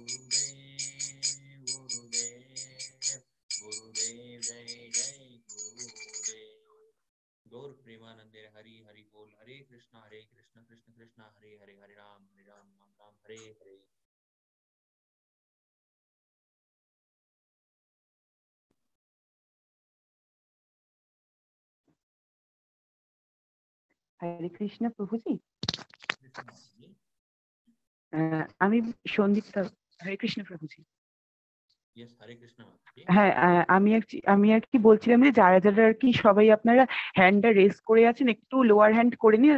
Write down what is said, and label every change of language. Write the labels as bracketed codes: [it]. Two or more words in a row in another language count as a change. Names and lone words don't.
[sa] Gurudev Jaya Jaya Gurudev Gaur Premanande Hari Hari Bol Hare Krishna Krishna Krishna Hare Hare Hare Ram Ram Hare Hare [bn] হরে কৃষ্ণ প্রভুজি। আমি সন্দীপ্তা। হরে কৃষ্ণ প্রভুজি। হ্যাঁ, আমি আর কি বলছিলাম যে যারা যারা আর কি সবাই আপনারা হ্যান্ডটা রেজ করে আছেন একটু [en] lower hand [bn] করে নিন।